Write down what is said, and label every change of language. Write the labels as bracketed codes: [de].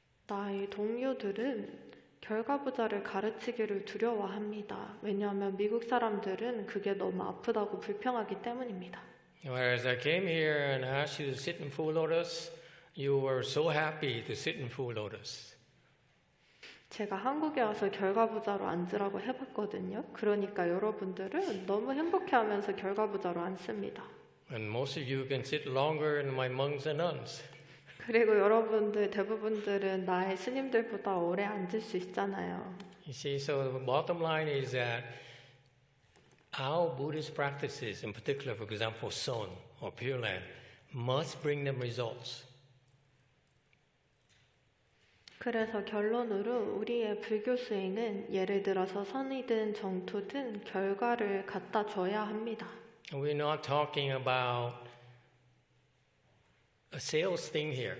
[ko] 나의 동료들은 결과부자를 가르치기를 두려워합니다. 왜냐하면 미국 사람들은 그게 너무 아프다고 불평하기 때문입니다. [en] Whereas I came here and asked you to sit in full lotus, you were so happy to sit in full lotus. [ko] 제가 한국에 와서 결과부자로 앉으라고 해봤거든요. 그러니까 여러분들은 너무 행복해하면서 결과부자로 앉습니다. [en] And most of you can sit longer than my monks and nuns. [ko] 그리고 여러분들 대부분들은 나의 스님들보다 오래 앉을 수 있잖아요. [en] You see, so the bottom line is that our Buddhist practices, in particular, for example, Son or Pure Land, must bring them results. [ko] 그래서 결론으로 우리의 불교 수행은 예를 들어서 선이든 정토든 결과를 갖다 줘야 합니다. [en] We're not talking about a sales thing here.